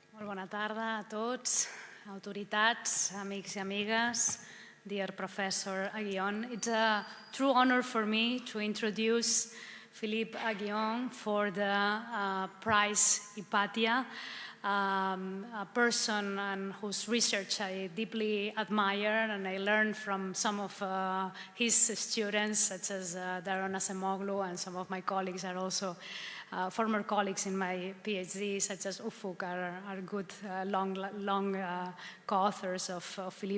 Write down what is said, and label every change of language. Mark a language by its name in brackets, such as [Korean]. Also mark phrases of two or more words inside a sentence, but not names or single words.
[Catalan] Molt bona tarda a tots, autoritats, amics i amigues, [English] dear Professor Aguillon. It's a true honor for me to introduce Philippe Aguillon for the prize Hipàtia, a person whose research I deeply admire, and I learned from some of his students, such as Daron Acemoglu, and some of my colleagues are also former colleagues in my PhD, such as Ufuk, are good, long co-authors of Philippe.